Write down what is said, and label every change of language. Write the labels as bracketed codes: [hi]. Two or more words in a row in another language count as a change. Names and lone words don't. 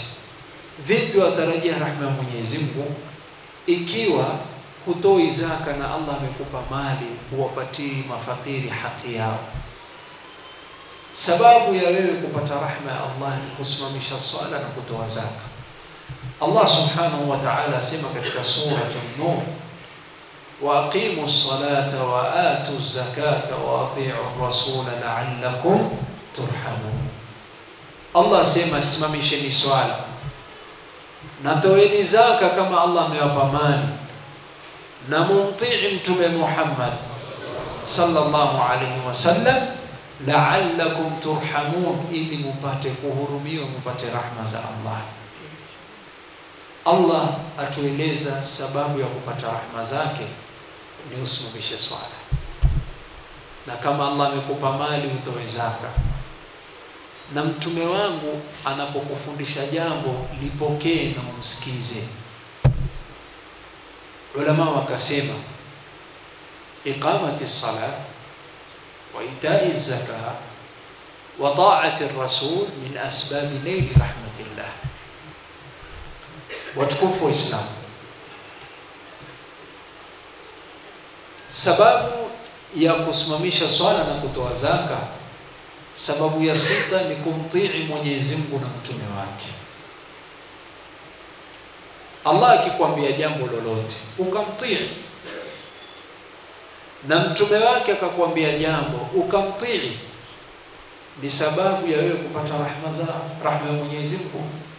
[sw] Vipi watarajia rahma ya Mwenyezi Mungu ikiwa hutoi zaka na Allah amekupa mali huwapatii mafakiri haki yao? Sababu ya wewe kupata rahma ya Allah ni kusimamisha swala na kutoa zaka. [ar] الله سبحانه وتعالى [sw] asema katika sura An-Nur, [ar] وأقيموا الصلاة وآتوا الزكاة وأطيعوا الرسول لعلكم ترحمون. [sw] Allah asema simamisheni swala na toeni zaka kama Allah amewapa mali, na mumtii Mtume Muhammad [ar] صلى الله عليه وسلم لعلكم ترحمون, [sw] ili mupate kuhurumiwa, mupate rahma za Allah. Allah atueleza sababu ya kupata rahma zake ni usimamishe swala, na kama Allah amekupa mali utoe zaka, na mtume wangu anapokufundisha jambo lipokee na umsikize. Ulama wakasema [ar] إقامة الصلاة وإيتاء الزكاة وطاعة الرسول من أسباب نيل رحمة الله. [sw] Watukufu wa Islam, sababu ya kusimamisha swala na kutoa zaka, sababu ya sita ni kumtii Mwenyezi Mungu na mtume wake. Allah akikwambia jambo lolote ukamtii, na mtume wake akakwambia jambo ukamtii, ni sababu ya wewe kupata rahma ya Mwenyezi Mungu.